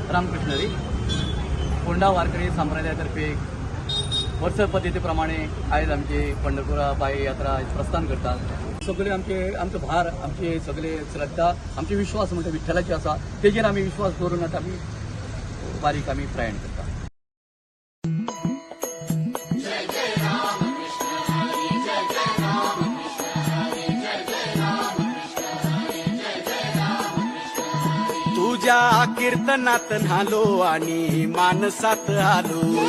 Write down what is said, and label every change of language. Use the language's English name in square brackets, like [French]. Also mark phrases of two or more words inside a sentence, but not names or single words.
[Marathi] रामकृष्ण हरी. फोंडा वारकरी संप्रदायातर्फे वर्ष पद्धतीप्रमाणे आज आमची पंढरपुरा पायी यात्रा प्रस्थान करतात. [Konkani] सगळे आमचो भार, आमची सगळे श्रद्धा, आमचे विश्वास म्हणजे विठ्ठलाची आसा, तेजेर आमी विश्वास करून आता आमी वारीक आमी प्रयाण करता. [Marathi] तुझ्या कीर्तनात न्हालो आणि मानसात आलो.